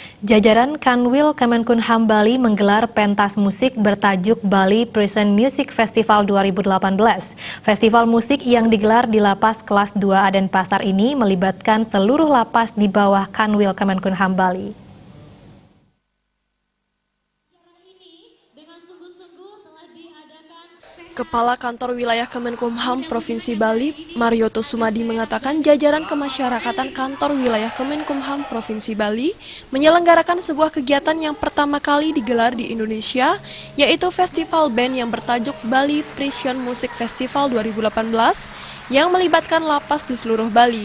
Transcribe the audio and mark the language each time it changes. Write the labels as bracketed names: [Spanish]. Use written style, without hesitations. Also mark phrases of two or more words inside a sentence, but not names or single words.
[Indonesian] Jajaran Kanwil Kemenkumham Bali menggelar pentas musik bertajuk Bali Prison Music Festival 2018. Festival musik yang digelar di Lapas Kelas 2 Denpasar ini melibatkan seluruh lapas di bawah Kanwil Kemenkumham Bali. Kepala Kantor Wilayah Kemenkumham Provinsi Bali, Marioto Sumadi mengatakan jajaran kemasyarakatan Kantor Wilayah Kemenkumham Provinsi Bali menyelenggarakan sebuah kegiatan yang pertama kali digelar di Indonesia, yaitu festival band yang bertajuk Bali Prison Music Festival 2018 yang melibatkan lapas di seluruh Bali.